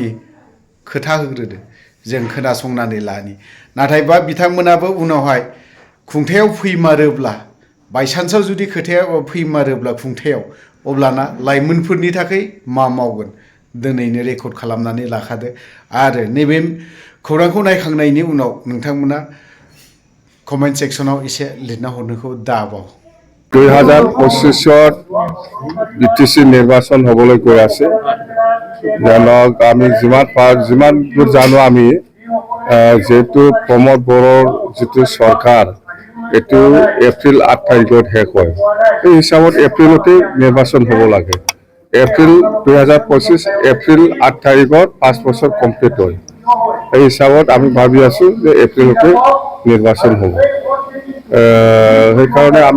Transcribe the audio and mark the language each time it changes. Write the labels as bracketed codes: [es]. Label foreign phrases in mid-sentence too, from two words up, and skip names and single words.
[brx] खोथा होग्रोदो जों खोनासंनानै लानि नाथायबा बिथांमोनाबो उनावहाय खुंथायाव फैमारोब्ला बायसान्सआव जुदि खोथाया फैमारोब्ला खुंथायाव अब्लाना लाइमोनफोरनि थाखाय मा मावगोन दिनैनो रेकर्ड खालामनानै लाखादो आरो नैबे खौरांखौ नायखांनायनि उनाव नोंथांमोना कमेन्ट सेक्सनाव एसे लिरना हरनोखौ दाबाव। [as] 2025 BTC নিৰ্বাচন হ'বলৈ গৈ আছে জানক আমি যিমান দূৰ জানো আমি যেহেতু প্ৰমোদ বড়োৰ যিটো চৰকাৰ এইটো এপ্ৰিল 8 তাৰিখত শেষ হয় এই হিচাপত এপ্ৰিলতে নিৰ্বাচন হ'ব লাগে এপ্ৰিল 2025 এপ্ৰিল 8 তাৰিখত 5 বছৰ কমপ্লিট হয় এই হিচাপত আমি ভাবি আছো যে এপ্ৰিলতে নিৰ্বাচন হ'ব সেইকাৰণে আমি